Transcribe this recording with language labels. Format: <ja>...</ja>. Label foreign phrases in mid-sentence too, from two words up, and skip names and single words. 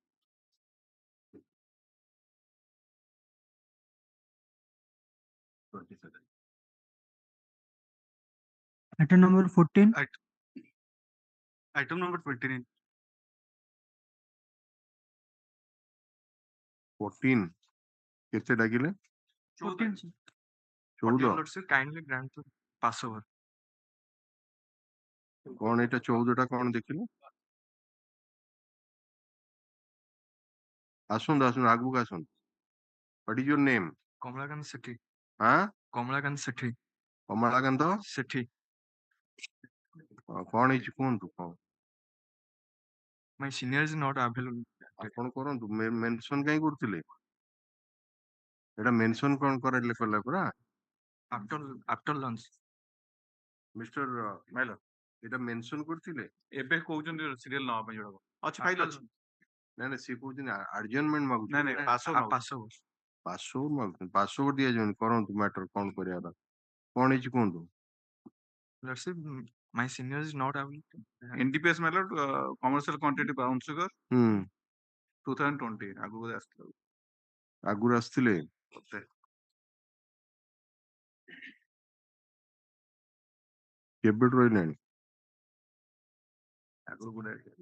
<en>Item number 14. Item number 29. 14.</en> <or>କେତେ ଡାକିଲେ? 14,</or> <en>sir. 14. Sir, kindly grant the passover.</en> <or>କଣ ଏଇଟା 14ଟା କଣ ଦେଖିଲେ? ଆସନ୍ତୁ ଆଗକୁ ଆସନ୍ତୁ.</or> <en>What is your name? Kamalakant Sethi. Huh? Kamalakant Sethi. କମଳାକାନ୍ତ Sethi.</en> <or>କଣ ହେଇଛି କୁହନ୍ତୁ କଣ?</or> <en>My senior is not available.</en> <or>ଆପଣ କରନ୍ତୁ, ମେନସନ କାଇଁ କରୁଥିଲେ? ଏଟା ମେନସନ କଣ କରାଇଲେ କଲା ପରା?</or> <en>After lunch.</en> <or>ମିଷ୍ଟର ମାଇଲର, ଏଟା ମେନସନ କରିଥିଲେ? ଏବେ କହୁଛନ୍ତି ସିରିୟଲ ନବା ପାଇଁ ଯୋଉଟା ଅଛି ଫାଇଲ ଅଛି। ନାଇଁ ସିଏ କହୁଛନ୍ତି ଆଡଜର୍ନମେଣ୍ଟ ମାଗୁଛନ୍ତି। ନାଇଁ</or> <en>passover.</en> <or>ପାସଓଭର ମାଗୁଛନ୍ତି। ପାସଓଭର ଦିଆଯାଉନି। କରନ୍ତୁ ମ୍ୟାଟର କଣ କରିବାର। କଣ ହେଇଛି କୁହନ୍ତୁ?</or> <en>Let's say my senior is not available.</en> <or>NDPS ମାଇଲର</or> <en>commercial quantity brown sugar</en> <or>2020 ଆଗକୁ ଆସିଥିଲା। ଆଗରୁ ଆସିଥିଲେ? କେବେଠୁ ରହିଲାଣି? ଆଗରୁ ଗୋଟେ</or>